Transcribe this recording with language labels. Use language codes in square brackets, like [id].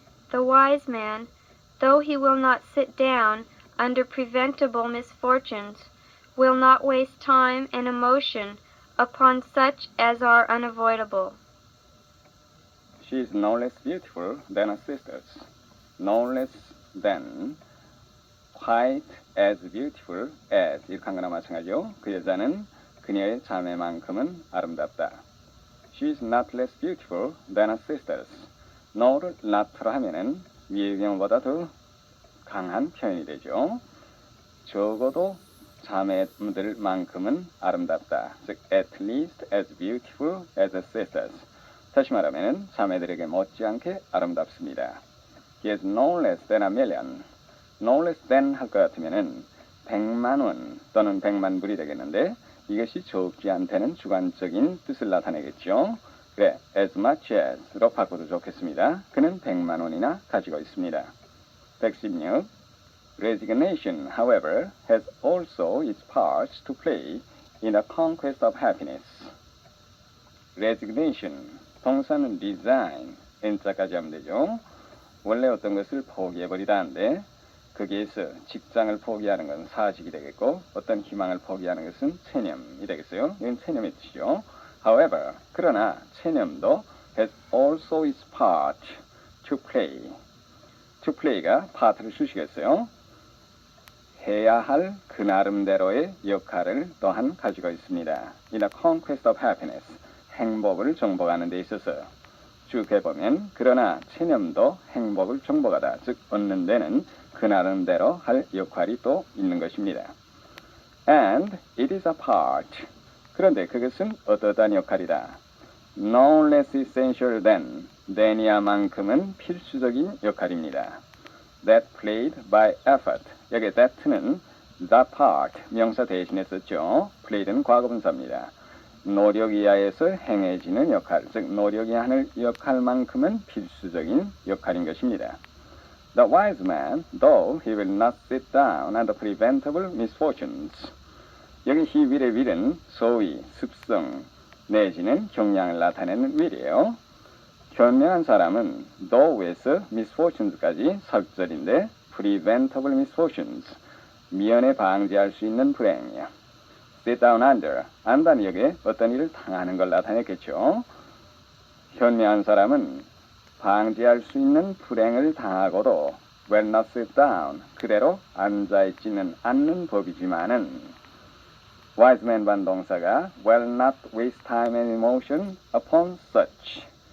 [en] The wise man, though he will not sit down under preventable misfortunes, will not waste time and emotion upon such as are unavoidable. She is no less beautiful than her sisters. No less than, quite as beautiful as [ko] 이렇게 한 거나 마찬가지요. 그 여자는 그녀의 자매만큼은 아름답다. [en] She is not less beautiful than her sisters. [ko] no를 not로 하면은 위의 경우보다 더 강한 표현이 되죠. 적어도 자매들만큼은 아름답다. 즉, [en] at least as beautiful as her sisters. [ko] 다시 말하면 자매들에게 못지않게 아름답습니다. [en] He is no less than a million. [ko] no less than 할 것 같으면은 100만 원 또는 100만 불이 되겠는데 이것이 적지 않다는 주관적인 뜻을 나타내겠죠. 그래, as much as로 바꿔도 좋겠습니다. 그는 100만 원이나 가지고 있습니다. 116. [en] Resignation, however, has also its parts to play in the conquest of happiness. [ko] Resignation, 동사는 resign, n자까지 하면 되죠. 원래 어떤 것을 포기해버리다 하는데 거기에서 직장을 포기하는 것은 사직이 되겠고 어떤 희망을 포기하는 것은 체념이 되겠어요. 이건 체념의 뜻이죠. [en] However, [ko] 그러나 체념도 [en] has also its part to play. [ko] to play가 파트를 주시겠어요. 해야 할 그 나름대로의 역할을 또한 가지고 있습니다. [en] In the conquest of happiness, [ko] 행복을 정복하는 데 있어서 쭉 해보면 그러나 체념도 행복을 정복하다, 즉 얻는 데는 그 나름대로 할 역할이 또 있는 것입니다. [en] And it is a part. [ko] 그런데 그것은 어떠한 역할이다. [en] No less essential than [ko] 이야만큼은 필수적인 역할입니다. [en] That played by effort. [ko] 여기 that는 the part 명사 대신에 썼죠. played는 과거분사입니다. 노력에 의하여서 행해지는 역할, 즉 노력이 하는 역할만큼은 필수적인 역할인 것입니다. [en] The wise man, though he will not sit down under preventable misfortunes. [ko] 여기 he will의 will은 소위, 습성, 내지는 경향을 나타내는 will이에요. 현명한 사람은 though에서 misfortunes까지 설절인데 preventable misfortunes, 미연에 방지할 수 있는 불행이요. sit down under, 안다는 여기에 어떤 일을 당하는 걸 나타냈겠죠. 현명한 사람은 방지할 수 있는 불행을 당하고도 [en] will not sit down, [ko] 그대로 앉아있지는 않는 법이지만은 wise man 반동사가 [en] will not waste time and emotion upon such.